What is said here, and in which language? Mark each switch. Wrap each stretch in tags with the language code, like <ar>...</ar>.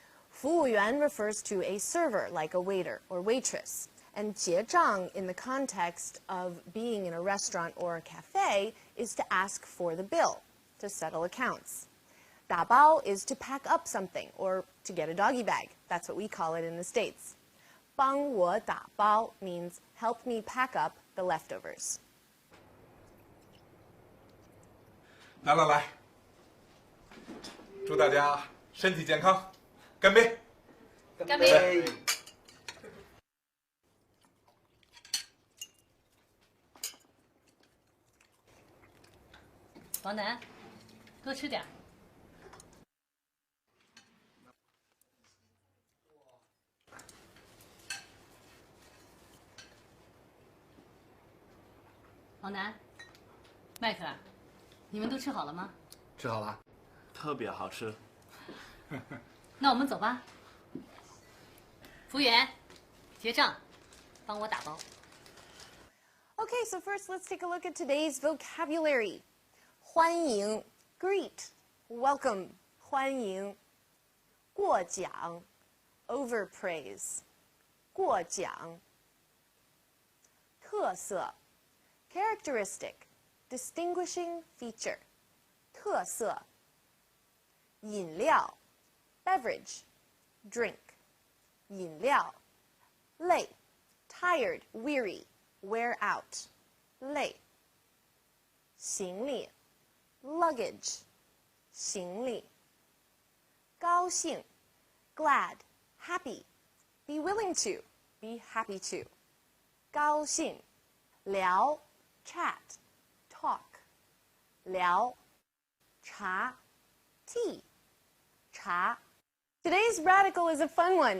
<en>服务员 refers to a server like a waiter or waitress, and 结账 in the context of being in a restaurant or a cafe is to ask for the bill, to settle accounts. 打包 is to pack up something or to get a doggy bag. That's what we call it in the States.</en> <zh>帮我打包</zh> <en>means help me pack up the leftovers.</en> <zh>来来来，祝大家身体健康，干杯！干杯！王楠，多吃点。王楠，迈克尔，你们都吃好了吗？吃好了。特别好吃。那我们走吧。服务员，结账，帮我打包。</zh> <en>Okay, so first let's take a look at today's vocabulary. 欢迎 greet, welcome, 欢迎。过奖 overpraise, 过奖。特色 characteristic, distinguishing feature, 特色。饮料 beverage, drink, 饮料。累 tired, weary, wear out, 累。行李 luggage, 行李。高兴 glad, happy, be willing to, be happy to, 高兴。聊 chat, talk, 聊。茶 tea, 茶。Today's radical is a fun one.</en>